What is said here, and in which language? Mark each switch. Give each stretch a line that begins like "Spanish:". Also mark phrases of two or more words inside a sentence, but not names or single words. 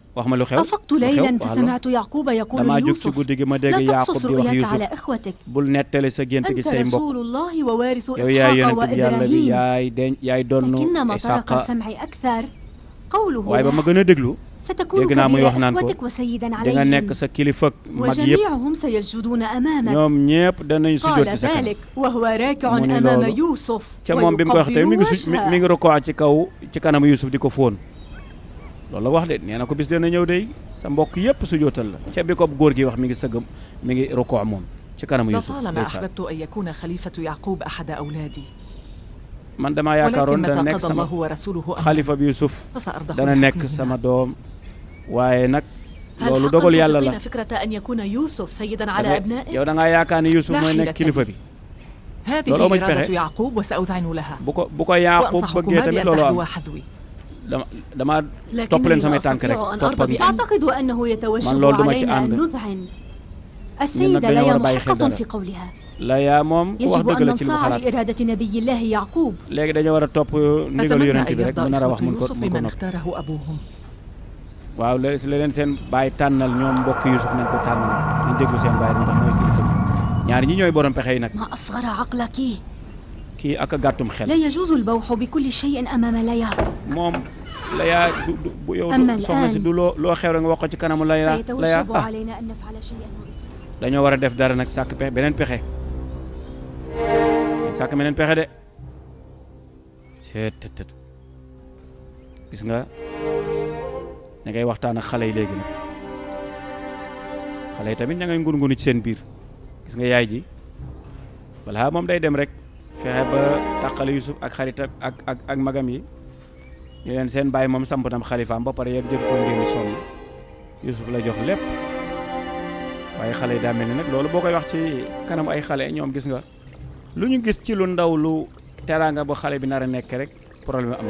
Arabic: أفقت ليلا فسمعت يعقوب يقول ليوسف لا تقصص رؤياك على إخوتك أنت رسول الله ووارث إسحاق وإبراهيم لكن ما طرق سمعي أكثر قوله ستكون كبير إخوتك وسيدا عليهم وجميعهم سيسجدون أمامك قال ذلك وهو راكع أمام يوسف ويقبل وجهه.
Wolof: loolu la wax de nee na ko bis dana ñëw de sa mbokk yépp su jootal la ca bi ko góor gi wax mi ngi sëgg mi ngi rokoo moom ci kanamu Yuusuf.
Arabic: طالما أحببت أن يكون خليفة يعقوب أحد أولادي.
Wolof: man damaa yaakaaroon dana nekk sama xalifa bi Yuusuf dana nekk sama doom waaye nag loolu dogal yàlla la. yow da ngaa yaakaar ne Yuusuf mooy nekk kilifa bi. loolu amul pexe bu ko Yaaqub bëggee tamit loolu am dama topp leen samay tànk rek topp ak
Arabic: أعتقد أنه يتوجب علينا أن نذعن السيدة ليا محقة في قولها.
Wolof: Laya moom ku wax dëgg la ci lu xalaat
Arabic: لإرادة نبي الله يعقوب.
Wolof: léegi dañoo war a topp ndigalu yonent bi rek mu nar a wax mun ko
Arabic: أبوهم.
Wolof: waaw léegi leen seen baay tànnal ñoom mbokk Yuusuf nañ ko tànnal ñu déglu seen baay ndax mooy kilifa bi ñaar ñi ñooy borom pexe yi nag.
Arabic: ما أصغر عقلك.
Wolof: kii ak a gàttum xel.
Arabic: لا يجوز البوح بكل شيء أمام ليا.
Wolof: moom Laya du yow soxna si du loo xew rek nga wax ko ci kanamu Laya
Arabic: سيتوجب علينا أن نفعل شيئا.
Wolof: dañoo war a def dara nag sàkk pexe beneen pexe sàkk beneen pexe de seet gis nga ña ngay waxtaan ak xale yi léegi nag xale yi tamit ña ngay ngun-ngunu ci seen biir gis nga yaay ji walla moom day dem rek fexe ba tàqale Yuusuf ak xaritam ak magam yi ñu leen seen bàyyi moom samp tam xalifaam ba pare yéen jot ko ngeen di sonn Yuusuf la jox lépp waaye xale yi daa mel ni nag loolu boo koy wax ci kanam ay xale ñoom gis nga lu ñu gis ci lu ndaw lu teraanga ba xale bi nar a nekk rek problème am na.